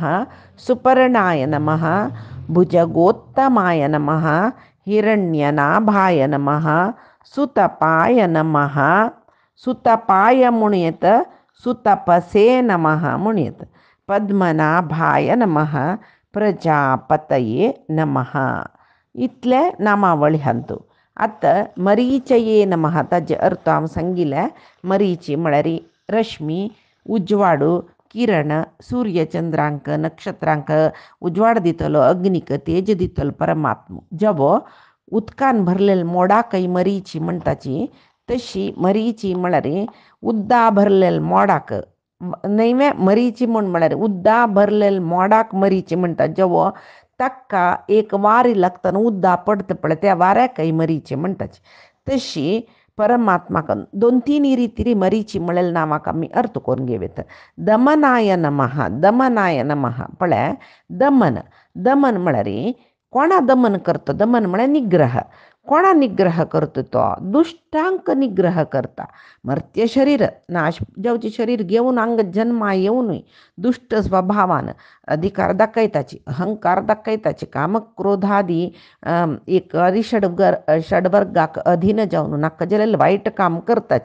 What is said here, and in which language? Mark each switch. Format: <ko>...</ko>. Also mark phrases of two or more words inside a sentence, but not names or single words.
<sa>सुपर्णाय नमः. भुजगोत्तमाय नमः. हिरण्यनाभाय नमः. सुतपाय नमः.</sa> <kok>सुतपाय म्हणून येतं,</kok> <sa>सुतपसे नमः</sa> <kok>म्हणून येतं.</kok> <sa>पद्मनाभाय नमः. प्रजापतये नमः.</sa> <kok>इतले नामावळी हंतू. आता</kok> <sa>मरीचये नमः</sa> <kok>ताजे अर्थ हांव सांगिल्ले. मरीची म्हळ्यार रश्मी, उजवाडू, किरण, सूर्यचंद्रांक नक्षत्रांक उजवाड दितलो, अग्नीक तेज दितलो परमात्मो. जेवो उदकान भरलेले मोडाकय मरीची म्हणटाची. तशी मरीची म्हळ्यार उद्दा भरलेले मोडाक नैवे मरीची म्हळ्यार उद्दा भरलेले मोडाक मरीची म्हणटात. जेवो ताका एक वारी लागतना उद्दा पडता पळय त्या वाऱ्याकय मरीची म्हणटाची. तशी परमात्माक 2-3 रितीरी मरीची म्हळेल नामाक आमी अर्थ करून घेवेत.</kok> <sa>दमनाय नमः. दमनाय नमः पळय दमन.</sa> <kok>दमन म्हळ्यार कोणा दमन करता. दमन म्हळ्यार निग्रह. कोणा निग्रह करता तो दुष्टांक निग्रह करता. मर्त्य शरीर नाश जावचे शरीर घेवन हांगा जन्मा येवनूय दुष्ट स्वभावान अधिकार दाखयताची, अहंकार दाखयताची, काम क्रोधादी एक षडवर्गाक अधीन जावन नाका जाल्यार वायट काम करताची.</kok>